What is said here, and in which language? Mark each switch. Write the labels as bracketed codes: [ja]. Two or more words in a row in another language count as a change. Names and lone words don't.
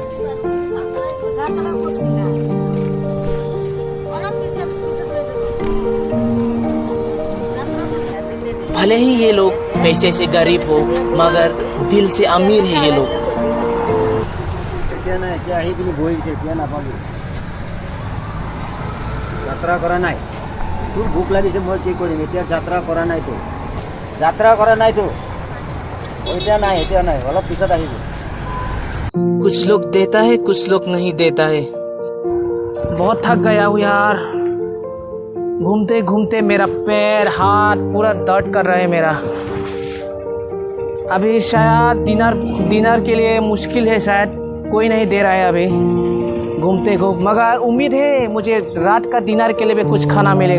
[hi] भले ही ये लोग पैसे से गरीब हो, मगर दिल से अमीर है ये लोग। क्या ना क्या ही कि बोल के क्या ना पाओगे। [as] যাত্ৰা কৰা নাই তোৰ ভোক লাগিছে মই কি কৰিম এতিয়া যাত্ৰা কৰা নাই তো এতিয়া নাই অলপ পিছত আহিবি [hi] कुछ लोग देता है कुछ लोग नहीं देता है। बहुत थक गया हूँ यार, घूमते घूमते मेरा पैर हाथ पूरा दर्द कर रहा है मेरा। अभी शायद डिनर के लिए मुश्किल है, शायद कोई नहीं दे रहा है अभी घूमते मगर उम्मीद है मुझे रात का डिनर के लिए भी कुछ खाना मिलेगा।